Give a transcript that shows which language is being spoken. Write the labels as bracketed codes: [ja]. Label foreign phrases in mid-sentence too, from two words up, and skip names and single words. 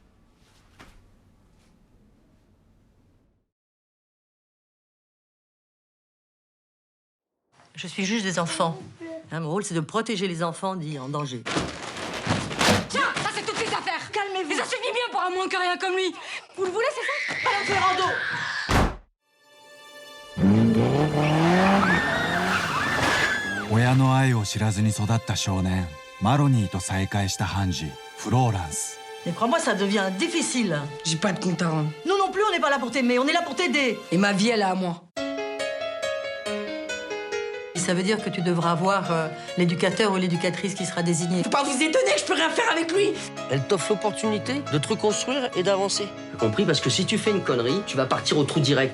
[fr] Je suis juge des enfants. Hein, mon rôle, c'est de protéger les enfants dits en danger. Tiens, ça, c'est toutes ses affaires. Calmez-vous. Et ça suffit bien pour un moins que rien comme lui. Vous le voulez, c'est ça? Madame Ferrando! [ja] 親の愛を知らずに育った少年マロニーと再会した判事フローランス [fr] Mais crois-moi, ça devient difficile. J'ai pas de compte à rendre. Nous non plus, on n'est pas là pour t'aimer, on est là pour t'aider. Et ma vie, elle est à moi. Ça veut dire que tu devras avoir l'éducateur ou l'éducatrice qui sera désigné. Faut pas vous étonner, je peux rien faire avec lui. Elle t'offre l'opportunité de te reconstruire et d'avancer. J'ai compris, parce que si tu fais une connerie, tu vas partir au trou direct.